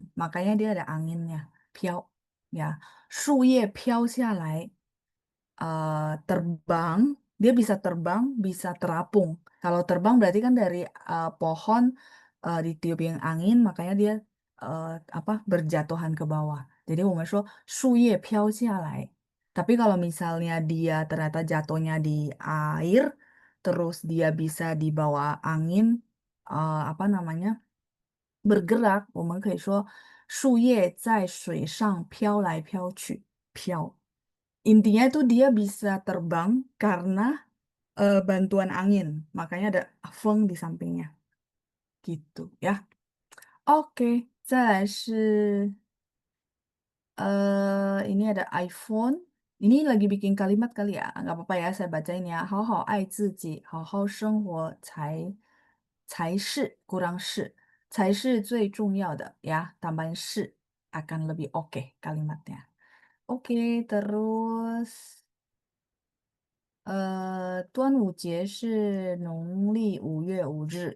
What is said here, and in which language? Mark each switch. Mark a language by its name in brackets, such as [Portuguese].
[Indonesian] Makanya dia ada anginnya. Piau. Ya, [Chinese] 树叶飘下来, [Indonesian] terbang, dia bisa terbang, bisa terapung. Kalau terbang berarti kan dari pohon ditiupin angin, makanya dia eh, apa berjatuhan ke bawah. [Chinese] Jadi 我们说树叶飘下来. [Indonesian] Tapi kalau misalnya dia ternyata jatuhnya di air, terus dia bisa dibawa angin, apa namanya, bergerak, [Chinese] 我们可以说树叶在水上飘来飘去，飘。 [Indonesian] Intinya itu dia bisa terbang karena bantuan angin. Makanya ada feng di sampingnya. Gitu ya. Oke, [Chinese] 再来是 [Indonesian] ini ada iPhone. Ini lagi bikin kalimat kali ya. Nggak apa-apa ya, saya bacain ya. [Chinese] 好好爱自己，好好生活才是 kurang 是才是最重要的 ya. [Indonesian] Tambahin 是 akan lebih oke kalimatnya. Oke, terus [Chinese] 端午节是农历5月5日.